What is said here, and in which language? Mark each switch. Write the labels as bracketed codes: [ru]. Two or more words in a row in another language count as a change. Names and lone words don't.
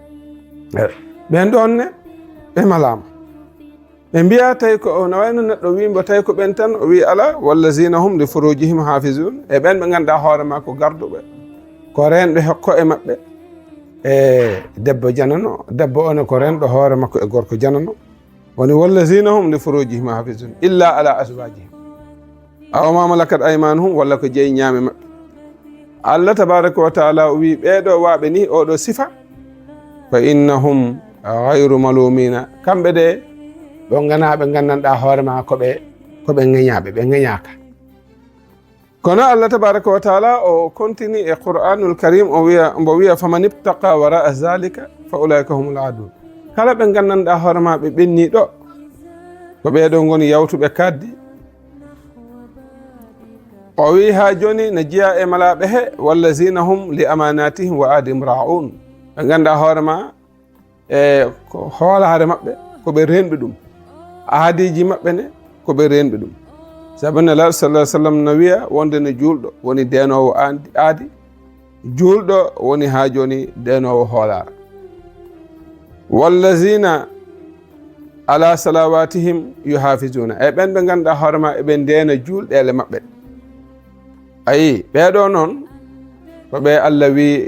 [ff] ɓen ɗon ne ɓe malama ɓe mbiya tawi ko no wayno neɗɗo wimbo tawi ko ɓen tan o wi ala [ar] والذين هم ل فروجهم حافظون [ff] e ɓen ɓe ganduɗa hoorema ko garduɓe ko renɓe hokko e maɓɓe e debbo janano debbo one ko renɗo hoore makko e gorko janano woni [ar] والذين هم لفروجهم حافظون إلا على أزواجهم أو ما ملكت أيمانهم [ff] walla ko jeeyi ñaame maɓɓe Allah [ar] تبارك وتعالى [ff] o wi ɓeɗo waɓe ni oɗo sifa [ar] فإنهم غير ملومين [ff] kamɓe de ɗo ganaɓe gandanɗa hoorema koɓe ŋeñaɓe ɓe ŋeñaka kono Allah [ar] تبارك وتعالى [ff] o continue e Qur'anul Karim mbo wiya [ar] فمن ابتغى وراء ذلك فأولئك هم العادون [ff] kala ɓe gandanɗa hoorema ɓe ɓenni ɗo ko ɓeɗo goni yawtuɓe kaddi o wi ha joni ne jiya e malaɓe he [ar] والذين هم لأماناتهم وعهدهم راعون [ff] ɓe ganduɗa hoorema e ko hoolare maɓɓe koɓe renɓe ɗum aadiji maɓɓe ne koɓe renɓe ɗum sabu nelaɗo [ar] صلى الله عليه وسلم [ff] no wiya wonde ne julɗo woni denowo aadi julɗo woni ha joni denowo hoolare [ar] والذين على صلواتهم يحافظون [ff] e ɓen ɓe ganduɗa hoorema eɓe ndena julɗele maɓɓe ayi ɓeɗo noon ko ɓe Allah wi